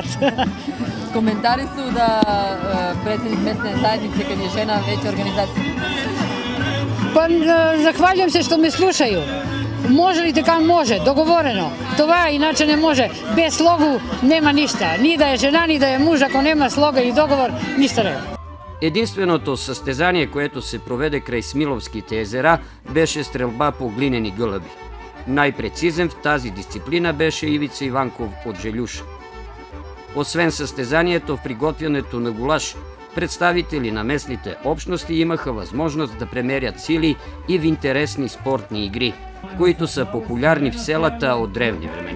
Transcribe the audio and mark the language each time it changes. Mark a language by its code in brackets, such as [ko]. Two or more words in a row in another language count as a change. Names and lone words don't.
[sr] Komentari su da predsjednik mesne zajednice kad je žena veća organizacija. Pa zahvaljujem se što me slušaju. Može li така? Može, dogovoreno. Това inače ne može. Bez slogu nema ništa. Ni da je žena, ni da je muž, ako nema sloga i dogovor, ništa nema. [bg] Единственото состезание което се проведе крај Смиловските езера беше стрелба по глинени гълъби. Најпрецизен в тази дисциплина беше Ивица Иванков од Желјуша. Освен състезанието в приготвянето на гулаш, представители на местните общности имаха възможност да премерят сили и в интересни спортни игри, които са популярни в селата от древни времена.